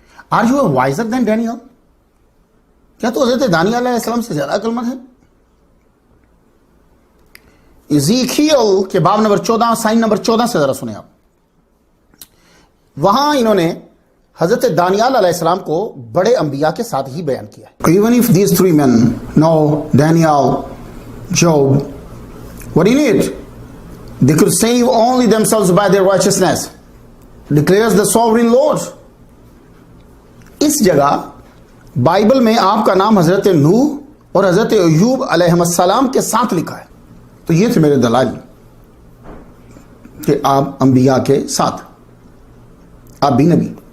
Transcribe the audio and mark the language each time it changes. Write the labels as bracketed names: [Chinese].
[English] Are you wiser than Daniel? [Urdu] کیا تو حضرت دانیال علیہ السلام سے زیادہ عقل مند ہے؟ ایزیکیل کے باب نمبر 14 سائن نمبر 14 سے ذرا سنیں آپ. وہاں انہوں نے حضرت دانیال علیہ السلام کو بڑے انبیاء کے ساتھ ہی بیان کیا ہے. [English] Even if these three men, Noah, Daniel, Job, what in it? They could save only themselves by their righteousness. Declares the sovereign Lord. [Urdu] اس جگہ بائبل میں آپ کا نام حضرت نوح اور حضرت ایوب علیہ السلام کے ساتھ لکھا ہے. تو یہ تھے میرے دلائل کہ آپ انبیاء کے ساتھ، آپ بھی نبی.